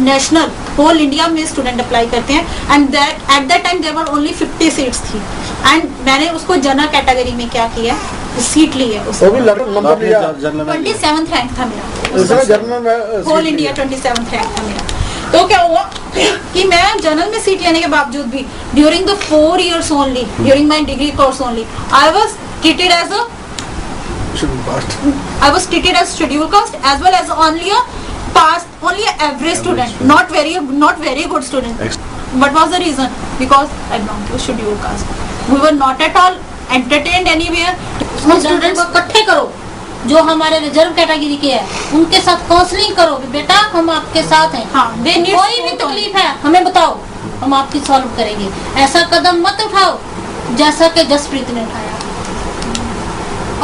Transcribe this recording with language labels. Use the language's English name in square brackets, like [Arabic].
[Hindi] National whole India में student apply करते हैं, [English] and that at that time there were only 50 seats [Hindi] थी, and मैंने उसको जनरल कैटेगरी में क्या किया, सीट ली है। उसको भी नंबर लिया, 27th रैंक था मेरा, जनरल में होल इंडिया 27th रैंक था मेरा। तो क्या हुआ कि मैं जनरल में सीट लेने के बावजूद भी [English] During the 4 years only, during my degree course only, I was treated as a scheduled caste as well as only a average student, not very good student. What was the reason? Because I belong to scheduled caste. We were not at all entertained anywhere. [Hindi] Students को इकट्ठे करो जो हमारे reserve category के हैं, उनके साथ counselling करो कि बेटा हम आपके साथ हैं। कोई भी तकलीफ है हमें बताओ, हम आपकी सॉल्व करेंगे। ऐसा कदम मत उठाओ जैसा कि जसप्रीत ने उठाया।